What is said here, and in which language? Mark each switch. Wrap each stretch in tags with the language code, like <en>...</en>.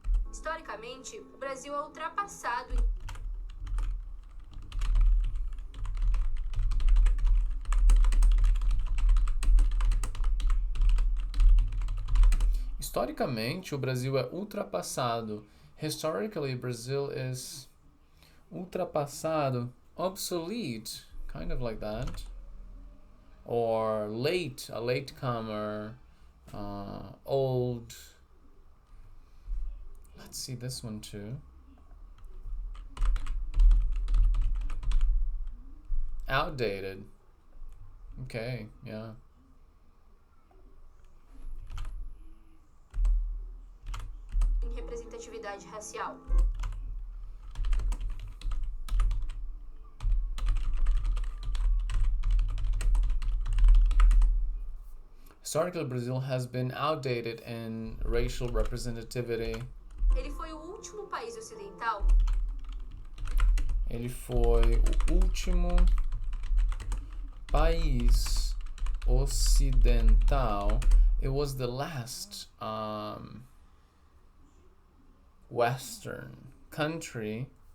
<pt>Historicamente, o Brasil é ultrapassado. Historicamente, o Brasil é ultrapassado.</pt> <en>Historically, Brazil is ultrapassado, obsolete, kind of like that. Or late, a latecomer, old. Let's see this one too. Outdated. Okay, yeah.</en> <pt>Em representatividade racial.</pt> <en>Historically, Brazil has been outdated in racial representativity.</en> <pt>Ele foi o último país ocidental. Ele foi o último país ocidental.</pt> <en>It was the last Western country</en>